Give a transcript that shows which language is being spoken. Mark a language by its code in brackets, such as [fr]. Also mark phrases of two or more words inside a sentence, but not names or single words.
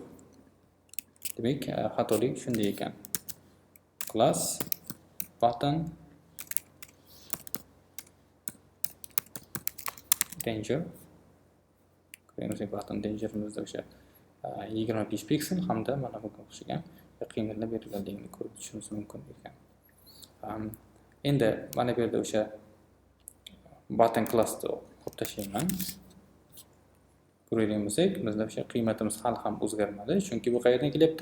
[uz] Demak, xatolik shunday ekan. [en] Class button danger. [uz] Ko'ramiz, [en] button dangerimizda [uz] o'sha 25 piksel hamda mana bunga o'xshagan qiymatlar berilganligini ko'rib turishimiz mumkin ekan. Endi mana bu yerda o'sha [en] button classni [uz] olib tashlayman. Ko'radigan bo'lsak, bizda o'sha qiymatimiz hali ham o'zgarmadi, chunki bu qayerdan kelyapti?